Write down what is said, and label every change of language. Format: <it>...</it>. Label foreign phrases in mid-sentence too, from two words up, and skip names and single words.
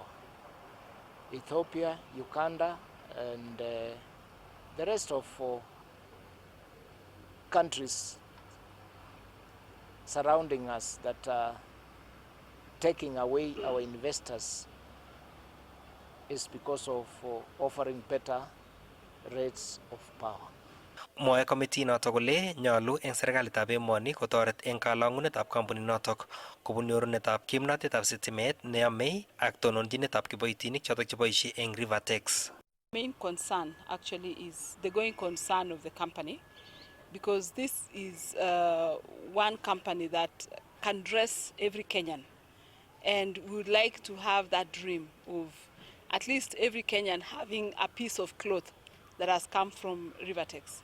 <en>Ethiopia, Uganda, and the rest of countries surrounding us that are taking away our investors is because of offering better rates of power.</en> <kln>Mwae committee notok kole nyolu eng serikalitab emoni kotoret eng kalang'unetab kampunit notok kobun nyorunetab kimnatetab sitimet neyamei ak tononjinetab kiboitinik chotok cheboisie eng Rivertex.</kln> <en>Main concern actually is the going concern of the company, because this is one company that can dress every Kenyan, and we would like to have that dream of at least every Kenyan having a piece of cloth that has come from Rivertex.</en>